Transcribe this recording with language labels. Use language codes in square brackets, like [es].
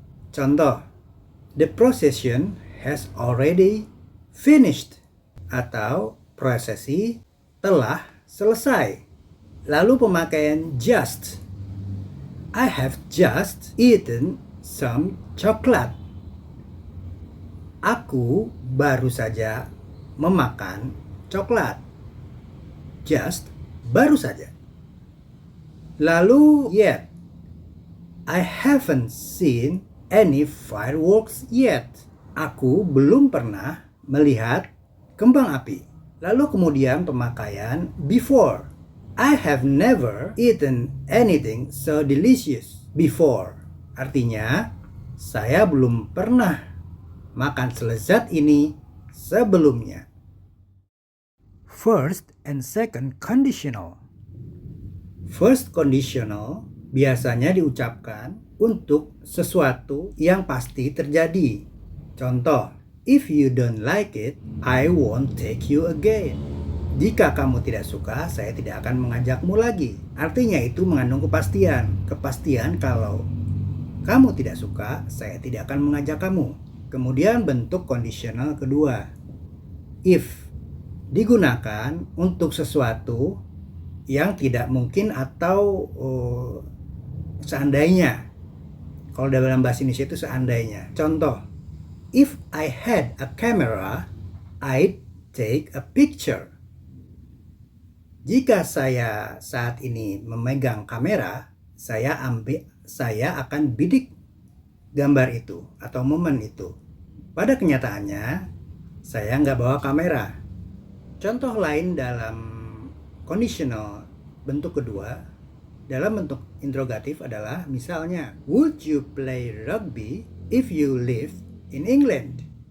[id] Contoh, [en] the procession has already finished. [id] Atau prosesi telah selesai. Lalu pemakaian [en] just. I have just eaten some chocolate. [id] Aku baru saja memakan coklat. Just, baru saja. Lalu yet. [en] I haven't seen any fireworks yet. [id] Aku belum pernah melihat kembang api. Lalu kemudian pemakaian before. [en] I have never eaten anything so delicious before. [id] Artinya, saya belum pernah makan selezat ini sebelumnya. [en] First and second conditional. First conditional [id] biasanya diucapkan untuk sesuatu yang pasti terjadi. Contoh, [en] if you don't like it, I won't take you again. [id] Jika kamu tidak suka, saya tidak akan mengajakmu lagi. Artinya itu mengandung kepastian. Kepastian kalau kamu tidak suka, saya tidak akan mengajak kamu. Kemudian bentuk kondisional kedua. If digunakan untuk sesuatu yang tidak mungkin atau seandainya. Kalau dalam bahasa Indonesia itu seandainya. Contoh, [en] if I had a camera, I'd take a picture. [id] Jika saya saat ini memegang kamera, saya akan bidik gambar itu atau momen itu. Pada kenyataannya, saya nggak bawa kamera. Contoh lain dalam conditional bentuk kedua, dalam bentuk interrogatif adalah misalnya, [en] would you play rugby if you live in England?